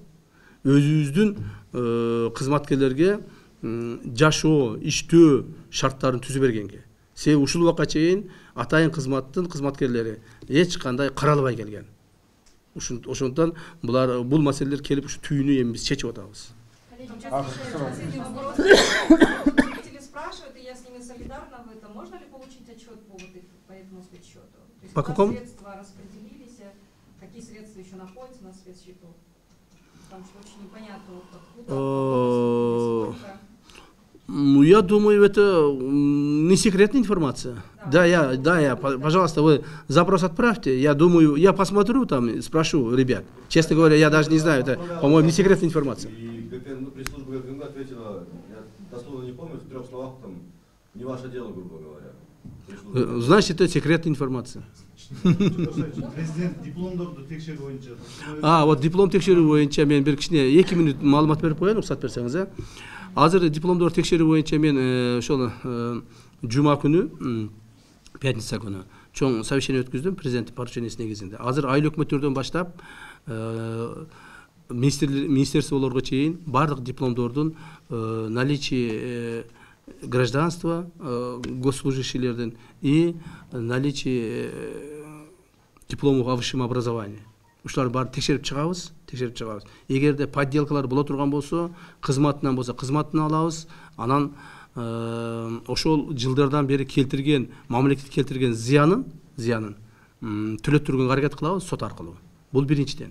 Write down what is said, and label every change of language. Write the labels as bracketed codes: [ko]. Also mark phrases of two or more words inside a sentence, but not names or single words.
[ky] Өзүбүздүн кызматкерлерге жашоо, иштөө шарттарын түзүп бергенге. Себеби ушул убакка чейин атайын кызматтын кызматкерлери эч кандай каралбай келген. Ошондуктан бул маселелер келип ушу түйүнү эми биз чечип атабыз. [ru] Последний вопрос. Зрители спрашивают, и я с ними солидарна в этом. Можно ли получить отчет по этому спецсчету? По какому? Средства распределились, какие средства еще находятся на спецсчету? Потому что очень непонятно, откуда. Ну, я думаю, это не секретная информация. Да, пожалуйста, вы запрос отправьте. Я думаю, я посмотрю там, спрошу ребят. Честно говоря, я даже не знаю, это, по-моему, не секретная информация. Пресс-служба ГКМБ ответила, я дословно не помню, в 3 словах, там, не ваше дело, грубо говоря. Значит, это секретная информация. [ky] Президент дипломдорду текшерүү боюнча. Вот диплом текшерүү боюнча мен бир кичине 2 минут маалымат берип коеюн, уруксат берсеңиз. Азыр дипломдор текшерүү боюнча мен ошол жума күнү, пятница күнү чоң совещание өткөздүм президенттин поручениясы негизинде. Азыр айыл өкмөттөрдөн баштап министерстволорго чейин бардык дипломдордун [ru] наличие гражданства госслужащийлердин и наличие дипломов о высшем образовании. [ky] Ушуларды баарын текшерип чыгабыз. Эгерде подделкалар боло турган болсо, кызматынан болсо, кызматын алабыз. Анан ошол жылдардан бери келтирген, мамлекет келтирген зыянын төлөп турганга аракет кылабыз сот аркылуу. Бул биринчиден.